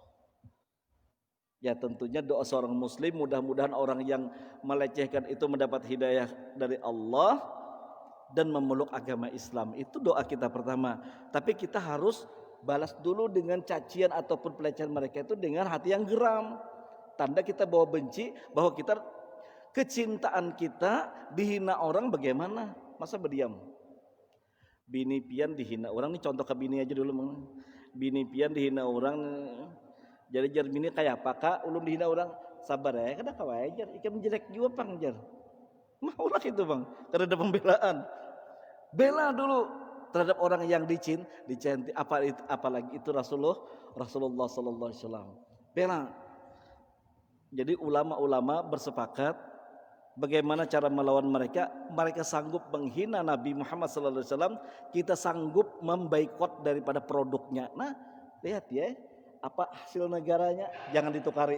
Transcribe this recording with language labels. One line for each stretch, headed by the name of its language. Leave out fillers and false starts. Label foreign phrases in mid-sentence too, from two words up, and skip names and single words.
Indonesian: Ya tentunya doa seorang muslim, mudah-mudahan orang yang melecehkan itu mendapat hidayah dari Allah dan memeluk agama Islam. Itu doa kita pertama. Tapi kita harus balas dulu dengan cacian ataupun pelecehan mereka itu dengan hati yang geram. Tanda kita bawa benci, bahwa kita kecintaan kita dihina orang bagaimana? Masa berdiam?
Banjar: Bini pian dihina orang, ini contoh ke bini aja dulu. Bini pian dihina orang. Jadi jar bini kayak apa kak? Ulun dihina orang, sabar ya, kada kawai jar, ikan menjelek juga pang jar. Maulah itu bang, karena ada pembelaan.
Indonesian: Bela dulu terhadap orang yang dicinti, apalagi itu Rasulullah
Arabic: صلى الله عليه وسلم.
Indonesian: Bela. Jadi ulama-ulama bersepakat bagaimana cara melawan mereka. Mereka sanggup menghina Nabi Muhammad
Arabic: صلى الله عليه وسلم,
Indonesian: kita sanggup memboikot daripada produknya. Nah, lihat ya, apa hasil negaranya, jangan ditukari.